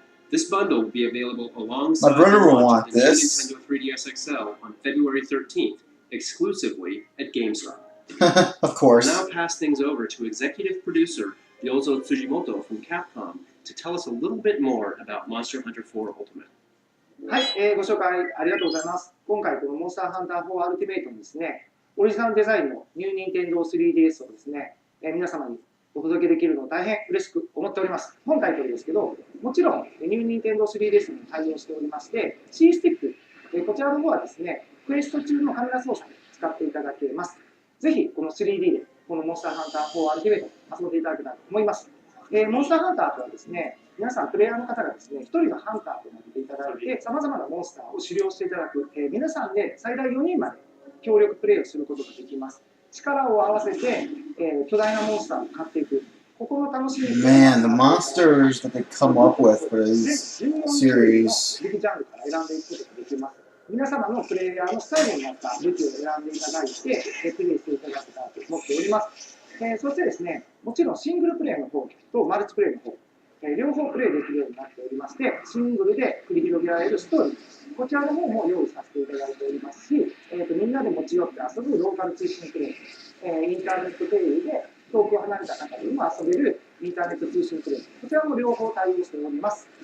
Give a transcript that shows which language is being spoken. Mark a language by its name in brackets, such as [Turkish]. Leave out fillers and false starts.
[English] This bundle will be available alongside My brother the will launch want of the this. new Nintendo 3DS XL on February 13th, exclusively at GameStop. Of I'll course. now pass things over to executive producer Ryozo Tsujimoto from Capcom to tell us a little bit more about Monster Hunter 4 Ultimate. [Japanese] はい、ご紹介ありがとうございます。今回このモンスターハンター4アルティメイトのですね、オリジナルデザインのニューニンテンドー 3DS をですね、皆様にお届けできるのを大変嬉しく思っております。本タイトルですけど、もちろんニューニンテンドー 3DS に対応しておりまして、C スティック、こちらの方はですね、クエスト中のカメラ操作で使っていただけます。ぜひこの 3D でこのモンスターハンター4アルティメイト遊んでいただけたらと思います。モンスターハンターとはですね、皆さんプレイヤーの方がですね、1人のハンターとなっていただいて、さまざまなモンスターを狩猟していただく、皆さんで最大4人まで協力プレイをすることができます。力を合わせて、巨大なモンスターを買っていく。ここの楽しみ。 [English] Man, the monsters that they come up with for these series. [Japanese] 武器ジャンルから選んでいくことができます。皆様のプレイヤーのスタイルに合った武器を選んでいただいて、プレイしていただけたらと思っております。そしてですね、もちろんシングルプレイの方とマルチプレイの方、両方プレイできるようになっておりまして、シングルで繰り広げられるストーリー、こちらの方も用意させていただいておりますし、みんなで持ち寄って遊ぶローカル通信プレイ、インターネット経由で遠く離れた方でも遊べるインターネット通信プレイ、こちらも両方対応しております。